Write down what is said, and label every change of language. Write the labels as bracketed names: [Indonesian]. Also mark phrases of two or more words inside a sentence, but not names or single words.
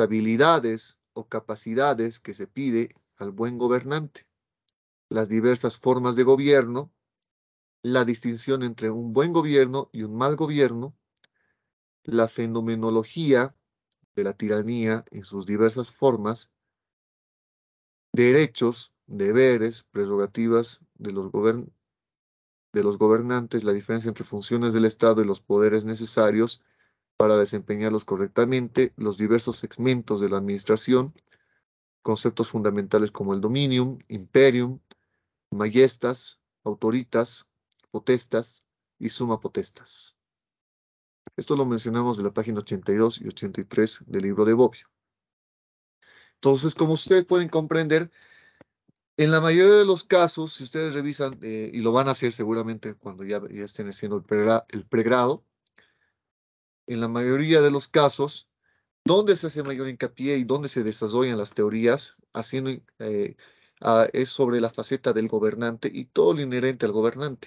[Spanish] habilidades o capacidades que se pide al buen gobernante, las diversas formas de gobierno, la distinción entre un buen gobierno y un mal gobierno, la fenomenología de la tiranía en sus diversas formas, derechos, deberes, prerrogativas de los gobernantes, la diferencia entre funciones del Estado y los poderes necesarios para desempeñarlos correctamente, los diversos segmentos de la administración, conceptos fundamentales como el dominium, imperium, majestas, autoritas, potestas y [Latin] summa potestas. [Spanish] Esto lo mencionamos de la página 82 y 83 del libro de Bobbio. Entonces, como ustedes pueden comprender, en la mayoría de los casos, si ustedes revisan, y lo van a hacer seguramente cuando ya estén haciendo el pregrado, en la mayoría de los casos, donde se hace mayor hincapié y donde se desarrollan las teorías, es sobre la faceta del gobernante y todo lo inherente al gobernante.